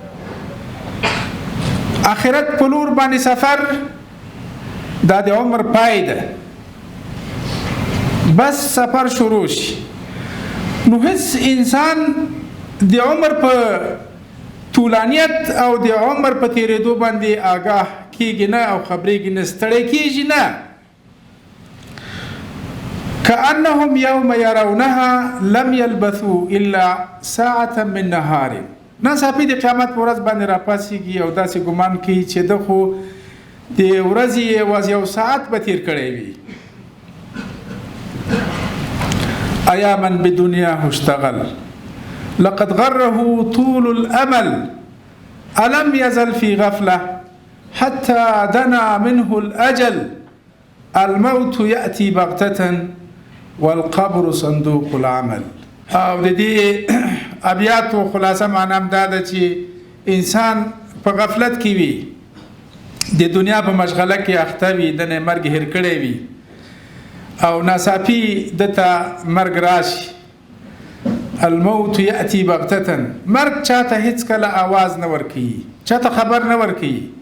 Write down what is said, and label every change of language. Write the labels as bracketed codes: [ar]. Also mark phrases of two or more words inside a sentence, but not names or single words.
[ps] آخرت په لور باندې سفر دا د عمر پای ده بس سفر شروع شي نو هیڅ انسان د عمر په طولانیت او د عمر په تیریدو باندې آگاه کیږي نه او خبرېږي نه ستړی کیږي نه [ar] كأنهم يوم يرونها لم يلبثوا إلا ساعة من نهار [ps] ناڅاپي د قیامت په ورځ باندې راپاسېږي او داسې ګمان کوي چې ده خو د ورځې یوازې یو ساعت به تیر کړی وي [ar] أياما بدنياه اشتغل لقد غره طول الأمل ألم يزل في غفلة حتى دنا منه الأجل الموت يأتي بغتة والقبر صندوق العمل [ps] او د دې ابيات او خلاصه معنی هم دا ده چې انسان په غفلت کې وي د دنیا په مشغله کې اخته وي د مرګ هیر کړی وي او ناڅاپي دته مرګ راشي [ar] الموت يأتي بغتة [ps] مرګ چاته هیڅ کله आवाज نه ورکي چاته خبر نه ورکي